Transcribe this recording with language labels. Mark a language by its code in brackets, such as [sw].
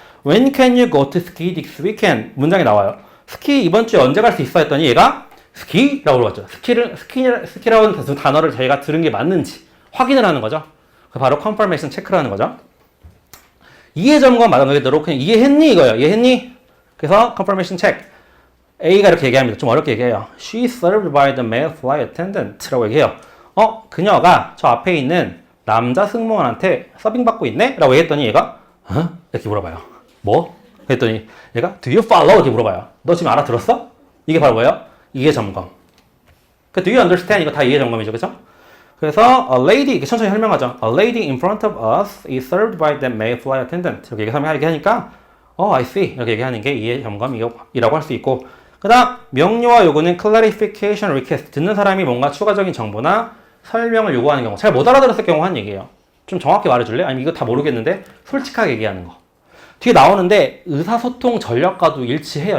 [en] When can you go to ski this weekend? [ko] 문장이 나와요. 스키 이번 주에 언제 갈 수 있어? 했더니 얘가 스키라고 물어봤죠. 스키라고 하는 단어를 저희가 들은 게 맞는지 확인을 하는 거죠. 바로 confirmation 체크라는 거죠. 이해 점검 말한 그대로 그냥 이해했니 이거예요. 이해했니? 그래서 confirmation check. A가 이렇게 얘기합니다. 좀 어렵게 얘기해요. [en] She served by the male flight attendant라고 [ko] 얘기해요. 그녀가 저 앞에 있는 남자 승무원한테 서빙 받고 있네? 라고 얘기했더니 얘가 이렇게 물어봐요. 뭐? 그랬더니 얘가 [en] Do you follow? [ko] 이렇게 물어봐요. 너 지금 알아들었어? 이게 바로 뭐예요? 이해 점검. 그 [en] Do you understand? [ko] 이거 다 이해 점검이죠. 그쵸? 그래서 [en] a lady, [ko] 이렇게 천천히 설명하죠. [en] A lady in front of us is served by the male flight attendant. [ko] 이렇게 설명하니까 [en] I see. [ko] 이렇게 얘기하는 게 이해 점검이라고 할 수 있고, 그 다음 명료와 요구는 clarification request. 듣는 사람이 뭔가 추가적인 정보나 설명을 요구하는 경우, 잘 못 알아들었을 경우 한 얘기예요. 좀 정확히 말해줄래? 아니면 이거 다 모르겠는데 솔직하게 얘기하는 거. 뒤에 나오는데 의사소통 전략과도 일치해요.